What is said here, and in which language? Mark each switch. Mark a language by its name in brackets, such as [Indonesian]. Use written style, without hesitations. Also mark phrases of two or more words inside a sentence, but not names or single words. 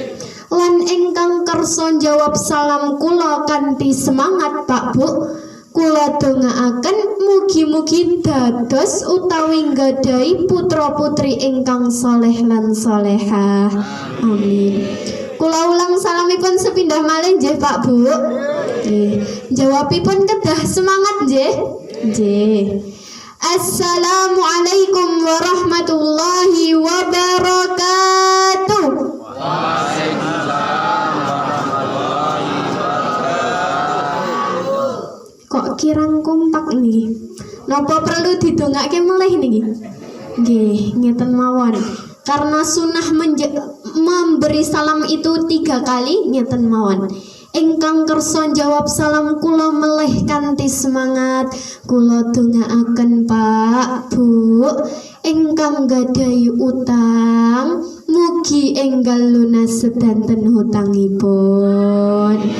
[Javanese] Lan engkang kersa jawab salam kula kanthi semangat Pak Bu, kula dongaaken mugi-mugi dados utawi nggadahi putra-putri ingkang saleh lan salehah. Amin. Kula ulang salamipun sepindah malih nggih Pak Bu. Nggih. Jawabipun kedah semangat nggih. Nggih. [Arabic] السلام عليكم ورحمة الله وبركاته. وعليكم السلام ورحمة الله وبركاته. [Javanese] Kok kirang kompak niki? Napa perlu didongake melih niki? Nggih, ngeten mawon. [Indonesian] Karena sunnah memberi salam itu 3 kali, [Javanese] ngeten mawon. Ingkang kersa jawab salam kula melih kanthi semangat, kula dongaaken Pak Bu, ingkang gadahi utang mugi enggal lunas sedanten hutangipun.